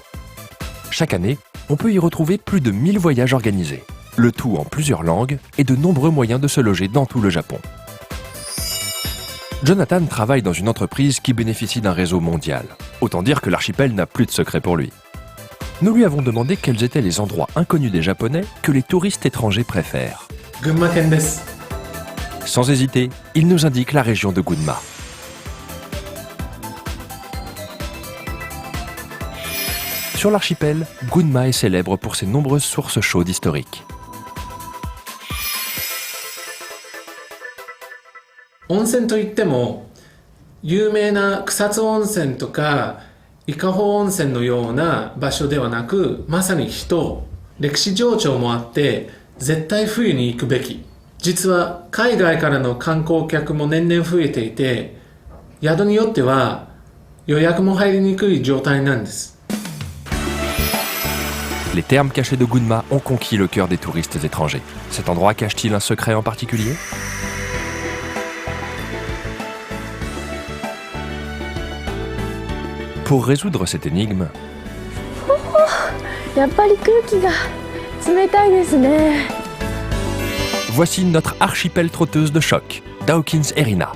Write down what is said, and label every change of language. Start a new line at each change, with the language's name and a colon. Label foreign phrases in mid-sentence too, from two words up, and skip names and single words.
French: Chaque année, on peut y retrouver plus de 1000 voyages organisés, le tout en plusieurs langues et de nombreux moyens de se loger dans tout le Japon. Jonathan travaille dans une entreprise qui bénéficie d'un réseau mondial. Autant dire que l'archipel n'a plus de secret pour lui. Nous lui avons demandé quels étaient les endroits inconnus des Japonais que les touristes étrangers préfèrent.
Japanese: 群馬県です.
French: Sans hésiter, il nous indique la région de Gunma. Sur l'archipel, Gunma est célèbre pour ses nombreuses sources chaudes historiques.
Japanese: 温泉といっても有名な草津温泉とか伊香保温泉のような場所ではなく、まさに人、歴史情緒もあって絶対冬に行くべき。実は海外からの観光客も年々増えていて、宿によっては予約も入りにくい状態なんです。
French: Les termes cachés de Gunma ont conquis le cœur des touristes étrangers. Cet endroit cache-t-il un secret en particulier ? Pour résoudre cette énigme, voici notre archipel trotteuse de choc, Dawkins Erina.